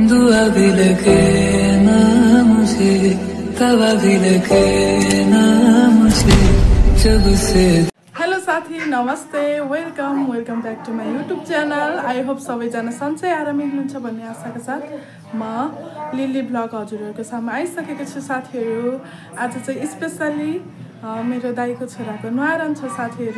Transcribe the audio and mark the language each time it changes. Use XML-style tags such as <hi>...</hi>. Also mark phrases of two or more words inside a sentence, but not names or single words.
<hi>दुआ भी लगे ना मुझे, दवा भी लगे ना मुझे जब से।</hi> <en>हेलो</en> <ne>साथी, नमस्ते,</ne> <en>welcome back to my YouTube channel. I hope</en> <ne>सबैजना सन्चै आरामै हुनुहुन्छ भन्ने आशाका साथ म लिली ब्लग हजुरहरूको सामु आइसकेको छु साथीहरू। आज चाहिँ स्पेसल्ली मेरो दाइको छोराको न्वारन छ साथीहरू।</ne>